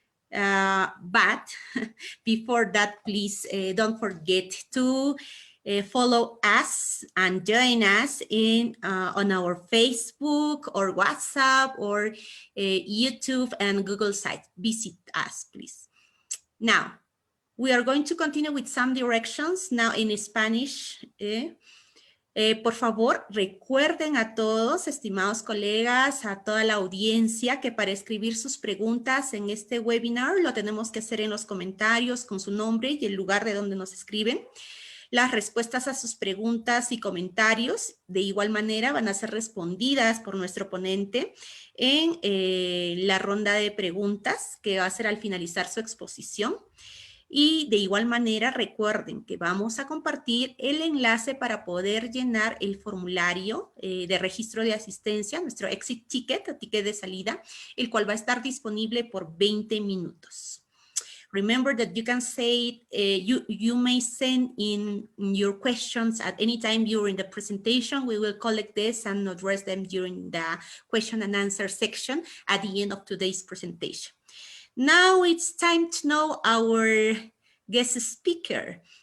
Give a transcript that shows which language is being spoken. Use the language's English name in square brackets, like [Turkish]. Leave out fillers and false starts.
[English] But before that, please don't forget to follow us and join us on our Facebook or WhatsApp or YouTube and Google site. Visit us, please. Now, we are going to continue with some directions now in Spanish. [Spanish] Por favor, recuerden a todos, estimados colegas, a toda la audiencia, que para escribir sus preguntas en este webinar lo tenemos que hacer en los comentarios con su nombre y el lugar de donde nos escriben. Las respuestas a sus preguntas y comentarios de igual manera van a ser respondidas por nuestro ponente en la ronda de preguntas que va a ser al finalizar su exposición. Y de igual manera recuerden que vamos a compartir el enlace para poder llenar el formulario de registro de asistencia, nuestro exit ticket o ticket de salida, el cual va a estar disponible por 20 minutos. [English] Remember that you can say, you may send in your questions at any time during the presentation. We will collect this and address them during the question and answer section at the end of today's presentation. Now it's time to know our guest speaker.